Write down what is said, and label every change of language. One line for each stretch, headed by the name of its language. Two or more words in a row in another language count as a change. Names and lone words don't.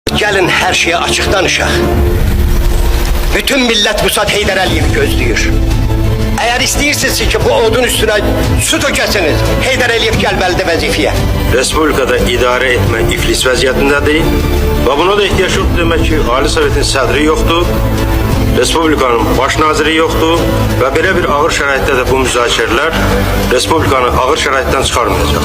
Azerbaijani: Gelin her şeye açık danışaq. Bütün millet Musad Heydər Əliyevi gözləyir.
Turkish: Eğer istiyorsunuz ki bu odun üstüne su tökəsiniz, Heydər Əliyev
Azerbaijani: gəlməlidir vəzifəyə. Respublikada idarə etmə iflis vəziyyətindədir və buna da ehtiyac yoxdur demək ki, Ali Sovetin sədri yoxdur, Respublikanın baş naziri yoxdur və belə bir ağır şəraitdə də bu müzakirələr Respublikanı ağır şəraitdən çıxarmayacaq.